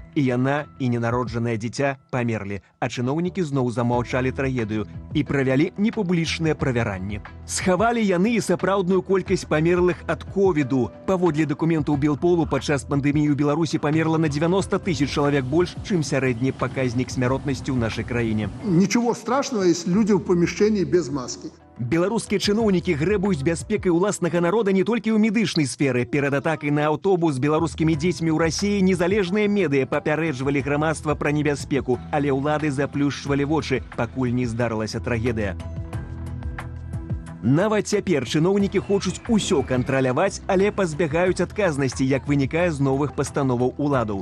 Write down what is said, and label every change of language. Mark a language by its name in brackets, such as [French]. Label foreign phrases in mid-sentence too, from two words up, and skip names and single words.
[Belarusian] І яна, і ненароджанае дзіця памерлі, а чыноўнікі зноў замаўчалі трагедыю і правялі непублічныя правяранні. Схавалі яны і сапраўдную колькасць памерлых ад ковіду. Паводле дакументаў Белполу, падчас пандэміі ў Беларусі памерла на 90 000 чалавек больш, чым сярэдні паказнік смяротнасці ў нашай краіне. [Russian] Ничего страшного, если люди в помещении без маски. [Belarusian] Беларускія чыноўнікі грэбуюць бяспекай уласнага народа не толькі ў медычнай сферы. Перад атакай на аўтобус з беларускімі дзецьмі ў Расіі незалежныя медыя папярэджвалі грамадства пра небяспеку, але ўлады заплюшчвалі вочы, пакуль не здарылася трагедыя. Нават цяпер чыноўнікі хочуць усё кантраляваць, але пазбягаюць адказнасці, як вынікае з новых пастановаў уладаў.